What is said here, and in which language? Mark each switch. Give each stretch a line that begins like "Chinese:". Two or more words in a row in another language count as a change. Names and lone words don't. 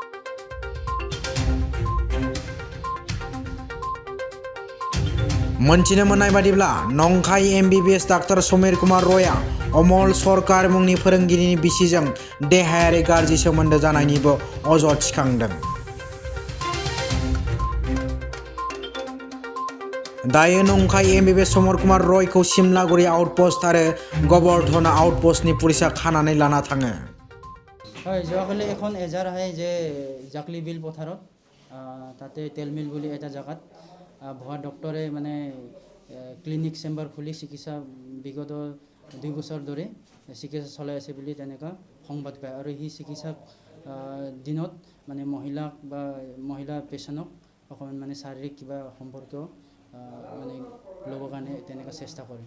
Bodo: मोनथिनो मोननाय बादिब्ला नंखाय MBBS डाक्टार समीर कुमार रयआ अमल सरकार मुंनि फोरोंगिरिनि बिसिजों देहायारि गाज्रि सोमोन्दो जानायनिबो अजद थिखांदों। दायो नंखाय MBBS समीर कुमार रयखौ सिमलागुरि आउटपोस्ट आरो गोबर्धना आउटपोस्टनि पुलिसा खानानै लाना थाङो।
Assamese: যোৱাকালি এখন এজাৰ আহে যে জাকলি বিল পথাৰত তাতে তেলমিল বুলি এটা জেগাত ভুৱা ডক্টৰে মানে ক্লিনিক চেম্বাৰ খুলি চিকিৎসা বিগত 2 বছৰ ধৰি চিকিৎসা চলাই আছে বুলি তেনেকুৱা সংবাদ পায় আৰু সেই চিকিৎসাক দিনত মানে মহিলা পেচেণ্টক অকণমান মানে শাৰীৰিক কিবা সম্পৰ্ক মানে ল'বৰ কাৰণে তেনেকুৱা চেষ্টা কৰে।